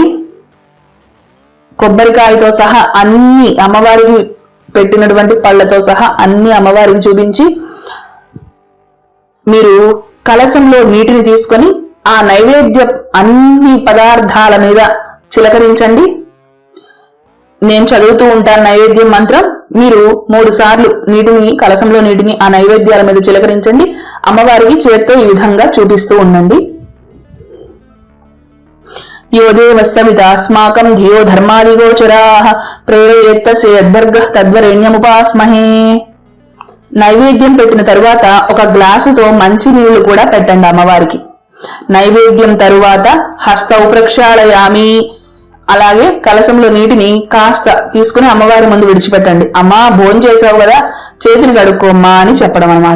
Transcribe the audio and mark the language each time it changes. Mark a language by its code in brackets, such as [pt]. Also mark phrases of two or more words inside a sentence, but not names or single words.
[te] కొబ్బరికాయతో సహా అన్ని అమ్మవారికి పెట్టినటువంటి పళ్ళతో సహా అన్ని అమ్మవారికి చూపించి మీరు కలశంలో నీటిని తీసుకొని ఆ నైవేద్య అన్ని పదార్థాల మీద చిలకరించండి. నేను చదువుతూ ఉంటాను నైవేద్యం మంత్రం. మీరు 3 సార్లు కలశంలో నీటిని ఆ నైవేద్యాల మీద చిలకరించండి. అమ్మవారికి చేత్తో ఈ విధంగా చూపిస్తూ ఉండండి. [sa] यो देवस्सवितास्माकं धियो धर्मादिगोचराः प्रेरयेत्तस्य यद्वर्गः तद्वरेण्यमुपास्महे. [te] నైవేద్యం పెట్టిన తరువాత ఒక గ్లాసుతో మంచి నీళ్లు కూడా పెట్టండి అమ్మవారికి. నైవేద్యం తరువాత [sa] హస్తౌ ప్రక్షాళయామి. [te] అలాగే కలశంలో నీటిని కాస్త తీసుకుని అమ్మవారి ముందు విడిచిపెట్టండి. అమ్మా భోజనం చేసావు కదా, చేతిని కడుక్కోమ్మా అని చెప్పడం అన్నమాట.